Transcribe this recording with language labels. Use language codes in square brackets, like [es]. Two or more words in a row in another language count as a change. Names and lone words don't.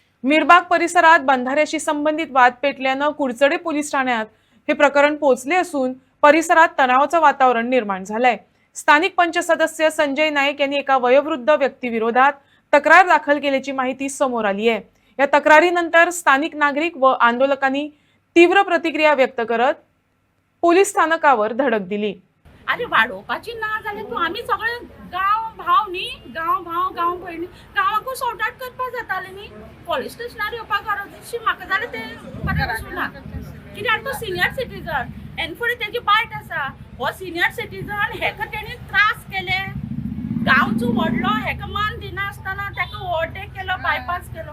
[mr] मिरबाग परिसरात बंधाऱ्याशी संबंधित वाद पेटल्यानं कुडचडे पोलीस ठाण्यात हे प्रकरण पोहोचले असून परिसरात तणावाचं वातावरण निर्माण झालंय। स्थानिक पंच सदस्य संजय नाईक यांनी एका वयोवृद्ध व्यक्तीविरोधात तक्रार दाखल केल्याची माहिती समोर आली आहे। या तक्रारीनंतर स्थानिक नागरिक व आंदोलकांनी तीव्र प्रतिक्रिया व्यक्त करत पोलीस स्थानकावर धडक दिली। [kok] अरे वाडोवपाची ना जाल्यार तूं आमी सगळे गांव भाव न्ही, गांव भाव गांव भयणी गांवाकूय [en] sort out [kok] करपा जातालें न्ही। पुलीस स्टेशनार येवपाक गरजेची म्हाका जाल्यार तें बरें दिसना, कित्याक तो [en] senior citizen [kok] एन फुडें तेजी बायट आसा। हो [en] senior citizen [kok] हेका तेणी त्रास केले, गांवचो व्हडलो हेका मान दिनासतना तेका ओवरटेक केलो, बायपास केलो।